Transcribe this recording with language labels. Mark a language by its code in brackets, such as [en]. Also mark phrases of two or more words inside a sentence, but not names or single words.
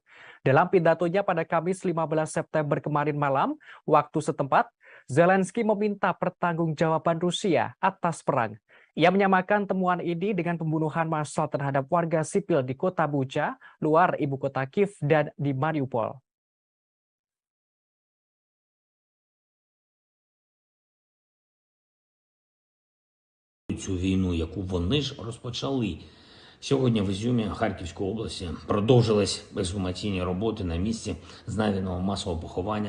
[id] Dalam pidatonya pada Kamis 15 September kemarin malam, waktu setempat, Zelensky meminta pertanggungjawaban Rusia atas perang. Ia menyamakan temuan ini dengan pembunuhan massal terhadap warga sipil di kota Bucha, luar ibu kota Kiev, dan di Mariupol. [uk] Цю війну, яку вони ж розпочали. Сьогодні в Ізюмі Харківської області продовжились ексгумаційні роботи на місці знайденого масового поховання.